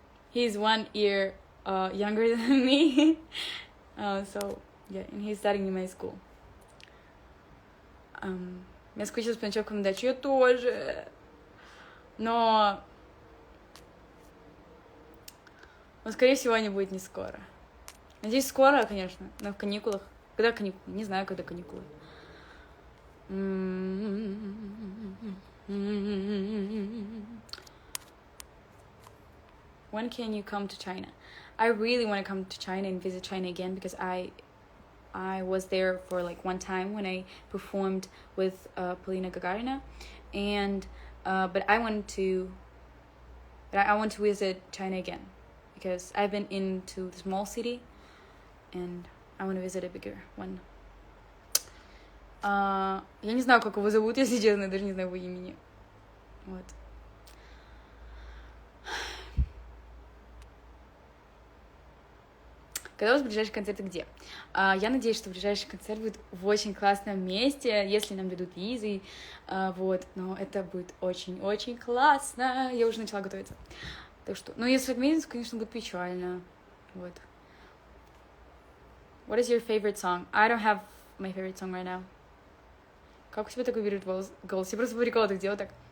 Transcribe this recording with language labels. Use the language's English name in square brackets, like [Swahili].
[English] He's 1 year younger than me. So, yeah, and he's studying in my school. [Russian] Я скучилась по ночевкам на даче. Я тоже. Но, скорее всего, они будут не скоро. Надеюсь, скоро, конечно, но в каникулах. Когда каникулы? Не знаю, когда каникулы. [English] When can you come to China? I really want to come to China and visit China again because I was there for one time when I performed with Polina Gagarina, and but I want to visit China again because I've been into the small city and I want to visit a bigger one. [Russian] Я не знаю, как его зовут, если честно, я даже не знаю его имени. Вот. Когда у вас ближайший концерт и где? Я надеюсь, что ближайший концерт будет в очень классном месте, если нам дадут визы, вот, но это будет очень-очень классно. Я уже начала готовиться. Так что, если в Минск, конечно, будет печально. Вот. [English] What is your favorite song? I don't have my favorite song right now. [Russian] Как у тебя такой вибрирует голос? Я просто по приколу так делаю, так.